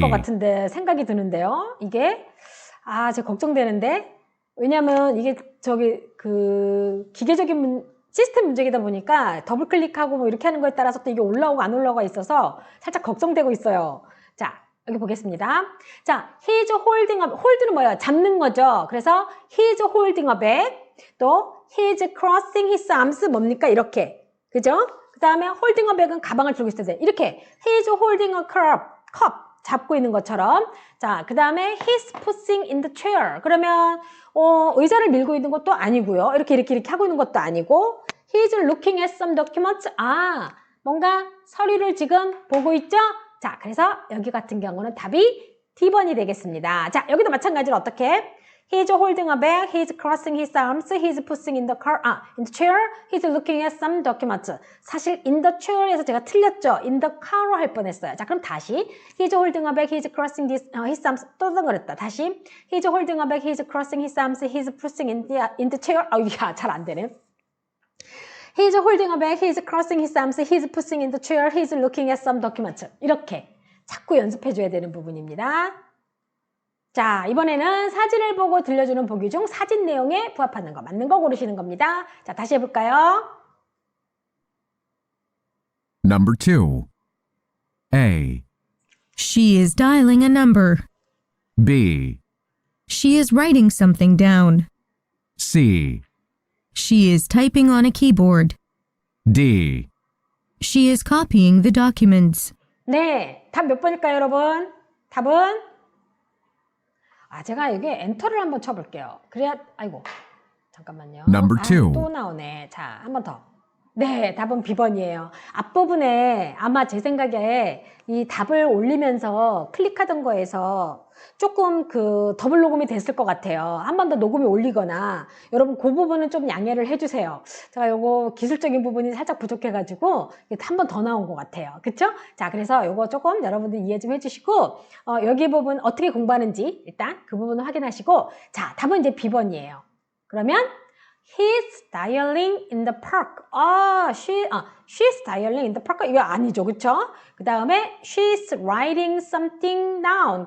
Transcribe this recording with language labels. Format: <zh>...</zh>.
<ko>것 같은데 생각이 드는데요. 이게 제가 걱정되는데 왜냐면 이게 그 기계적인 시스템 문제이다 보니까 더블 클릭하고 이렇게 하는 거에 따라서 또 이게 올라오고 안 올라오고 있어서 살짝 걱정되고 있어요. 자, 여기 보겠습니다.</ko> <en>자, he is holding a, hold는</en> <ko>뭐예요? 잡는 거죠. 그래서</ko> <en>he is holding a bag. 또 he is crossing his arms</en> <ko>뭡니까? 이렇게. 그죠? 그 다음에</ko> <en>holding a bag</en> <ko>은 가방을 들고 있어야 돼. 이렇게</ko> <en>he is holding a cup</en> <ko>잡고 있는 것처럼. 자, 그 다음에</ko> <en>he's pushing in the chair.</en> <ko>그러면 의자를 밀고 있는 것도 아니고요. 이렇게 하고 있는 것도 아니고</ko> <en>he's looking at some documents.</en> <ko>뭔가 서류를 지금 보고 있죠? 자, 그래서 여기 같은 경우는 답이 D번이 되겠습니다. 자, 여기도 마찬가지로 어떻게?</ko> <en>He's holding a bag. He's crossing his arms. He's pushing in the chair. He's looking at some documents.</en> <ko>사실</ko> <en>in the chair</en> <ko>에서 제가 틀렸죠.</ko> <en>in the car</en> <ko>로 할 뻔했어요. 자, 그럼 다시</ko> <en>He's holding a bag. He's crossing his arms.</en> <ko>또 그랬다. 다시</ko> <en>He's holding a bag. He's crossing his arms. He's pushing in the chair.</en> <ko>야, 잘 안 되네.</ko> <en>He's holding a bag. He's crossing his arms. He's pushing in the chair. He's looking at some documents.</en> <ko>이렇게 자꾸 연습해줘야 되는 부분입니다. 자, 이번에는 사진을 보고 들려주는 보기 중 사진 내용에 부합하는 거, 맞는 거 고르시는 겁니다. 자, 다시 해볼까요?</ko> <en>Number 2. A. She is dialing a number. B. She is writing something down. C. She is typing on a keyboard. D. She is copying the documents.</en> <ko>네, 답 몇 번일까요, 여러분? 답은? 제가 이게 엔터를 한번 쳐볼게요. 그래야, 아이고, 잠깐만요.</ko> <en>Number 2.</en> <ko>또 나오네. 자, 한 번 더. 네, 답은 B번이에요. 앞부분에 아마 제 생각에 이 답을 올리면서 클릭하던 거에서 조금 그 더블 녹음이 됐을 것 같아요. 한 번 더 녹음이 올리거나 여러분 그 부분은 좀 양해를 해주세요. 제가 요거 기술적인 부분이 살짝 부족해가지고 한 번 더 나온 것 같아요. 그쵸? 자, 그래서 요거 조금 여러분들 이해 좀 해주시고 여기 부분 어떻게 공부하는지 일단 그 부분을 확인하시고 자, 답은 이제 B번이에요. 그러면</ko> <en>He's dialing in the park. She's dialing in the park.</en> <ko>이거 아니죠, 그쵸? 그 다음에</ko> <en>she's writing something down.</en>